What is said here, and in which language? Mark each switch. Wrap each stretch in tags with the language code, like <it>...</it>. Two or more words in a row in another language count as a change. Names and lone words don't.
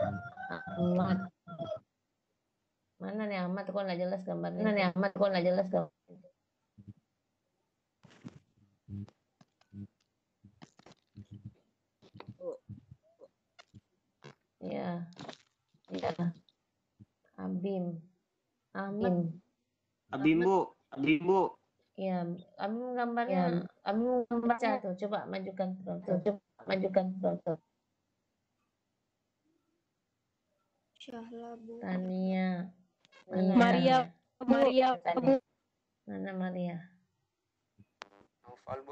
<id>Mana nih Ahmad? Kok nggak jelas gambarnya? Ya. Abim. Ahmad. Abim, Bu. Ya, Abi gambarnya, baca tuh, coba majukan tuh. Syahla, Bu. Tania. Mana Maria, Tania? Bu. Mana Maria? Noval, Bu.</id>